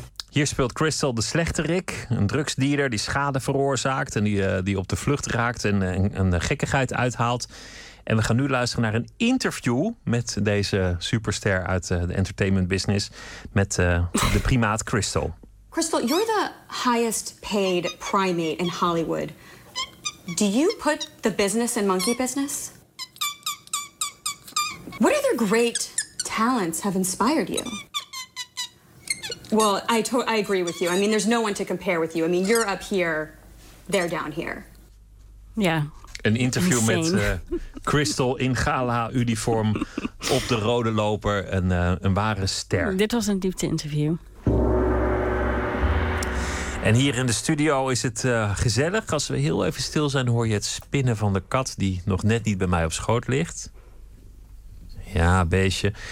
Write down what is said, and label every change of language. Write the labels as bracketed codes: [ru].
[nl] Hier speelt Crystal de slechterik, een drugsdealer die schade veroorzaakt en die op de vlucht raakt en een gekkigheid uithaalt. En we gaan nu luisteren naar een interview met deze superster uit de entertainment business, met de primaat Crystal. [en] Crystal, you're the highest paid primate in Hollywood. Do you put the business in monkey business? What other great talents have inspired you? Well, I agree with you. I mean, there's no one to compare with you. I mean, you're up here, they're down here. [nl] Ja. Een interview met Crystal in gala-uniform op de rode loper. Een ware ster. Dit was een diepte-interview. En hier in de studio is het gezellig. Als we heel even stil zijn, hoor je het spinnen van de kat... die nog net niet bij mij op schoot ligt. Ja, beestje.